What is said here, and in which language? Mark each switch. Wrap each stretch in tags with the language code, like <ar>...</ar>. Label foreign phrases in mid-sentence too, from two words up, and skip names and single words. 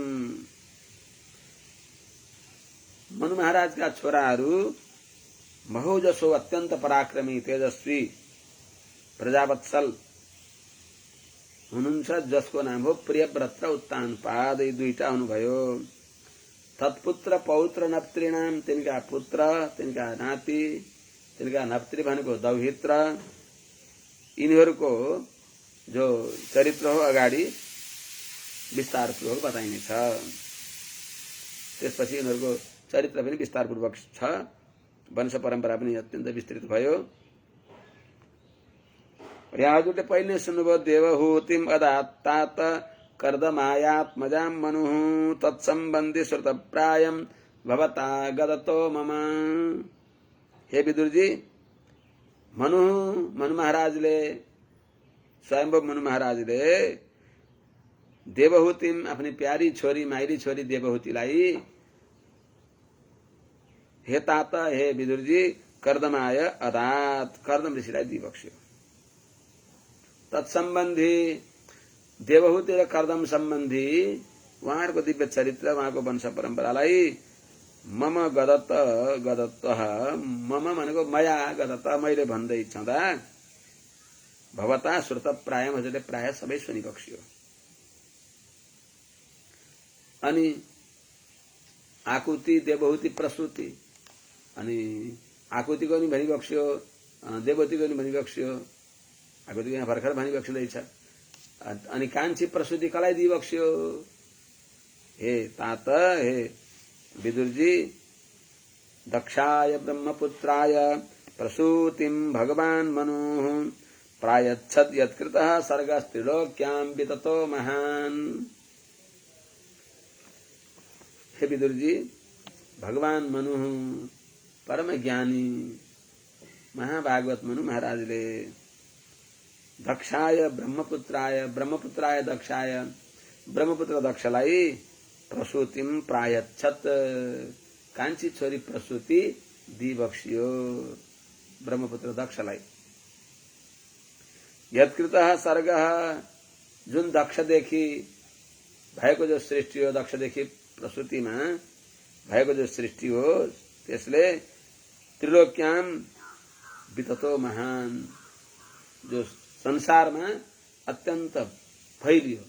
<ne>मनु महाराज का छोराहरू महौजसो अत्यंत पराक्रमी तेजस्वी प्रजावत्सल हुनुहुन्छ, जसको नाम हो प्रियव्रत र उत्तानपाद, यी दुईटा हुनुभयो।</ne> <sa>तत्पुत्र पौत्र नप्त्रीणाम,</sa> <ne>तिनका पुत्र तिनका नाति तिनका नप्त्री भनेको दौहित्र, यिनीहरूको जो चरित्र हो अगाडि विस्तारपूर्वक बताइनेछ। त्यसपछि यिनीहरूको चरित्र पनि विस्तारपूर्वक छ, वंश परम्परा पनि अत्यन्त विस्तृत भयो। यहाँ हजुरले पहिले सुन्नुभयो</ne> <sa>देवहूतिम अदात्तात कर्दमायात्मजाम मनु तत्सम्बन्धी श्रुत प्रायम भवता गदतो मम।</sa> <ne>हे विदुरजी, मनु महाराजले स्वयंभू मनु महाराजले देवहूतिम अपनी प्यारी छोरी माइली छोरी देवहूतिलाई हे तात हे विदुरजी कर्दमाय अदात कर्दम ऋषिलाई दिइबक्स्यो। तत्सम्बन्धी देवहूति र कर्दम सम्बन्धी उहाँहरूको दिव्य चरित्र उहाँको वंश परम्परालाई</ne> <sa>मम गदत्त मम</sa> <ne>भनेको</ne> <sa>मया गदत्त</sa> <ne>मैले भन्दै छँदा</ne> <sa>भवता श्रुत प्रायम</sa> <ne>हजुरले प्राय सबै सुनिबक्स्यो। अनि आकुति देवहूति प्रसूति अनि आकुतिको पनि भनिबक्स्यो, देवहूतिको पनि भनिबक्स्यो, आकुतिको यहाँ भर्खर भनिबक्स्दैछ। अनि कान्छी प्रसूति कसलाई दिइबक्स्यो?</ne> <sa>हे तात हे विदुरजी, दक्षाय ब्रह्मपुत्राय प्रसूतिम भगवान मनु प्रायच्छद यत्कृतः सर्गस्त्रिलोक्यां विततो महान।</sa> <ne>हे विदुरजी, भगवान मनु परम ज्ञानी महाभागवत मनु महाराजले</ne> <sa>दक्षाय ब्रह्मपुत्राय दक्षाय ब्रह्मपुत्र</sa> <ne>दक्षलाई</ne> <sa>प्रसूतिम प्रायच्छत</sa> <ne>कान्छी छोरी प्रसूति दिइबक्स्यो ब्रह्मपुत्र दक्षलाई।</ne> <sa>यत्कृतः सर्गः</sa> <ne>जुन दक्षदेखि भएको जो सृष्टि हो, दक्षदेखि प्रसूतिमा भएको जो सृष्टि हो त्यसले</ne> <sa>त्रिलोक्याम विततो महान,</sa> <ne>जो संसारमा अत्यन्त फैलियो।</ne>